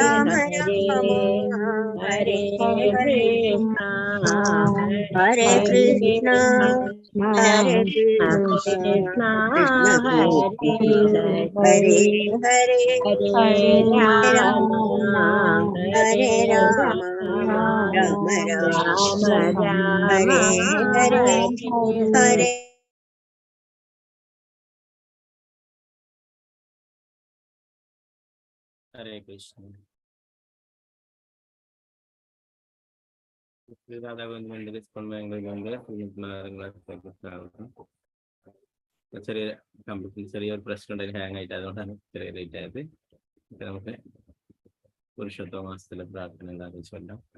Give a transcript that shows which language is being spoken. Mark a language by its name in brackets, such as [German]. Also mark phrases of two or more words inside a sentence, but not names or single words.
[Sanskrit] हरे हरे हरे कृष्ण हरे कृष्ण कृष्ण कृष्ण हरे हरे राम हरे राम राम राम हरे हरे हरे हरे कृष्ण. [Malayalam] ചെറിയൊരു പ്രശ്നം ഉണ്ടായി, ഹാങ് ആയിട്ട്, അതുകൊണ്ടാണ് ചെറിയ ലേറ്റ് ആയത്. നമുക്ക് പുരുഷോത്തമ മാസത്തിലെ പ്രാർത്ഥന എന്താണെന്ന് ചൊല്ലാം.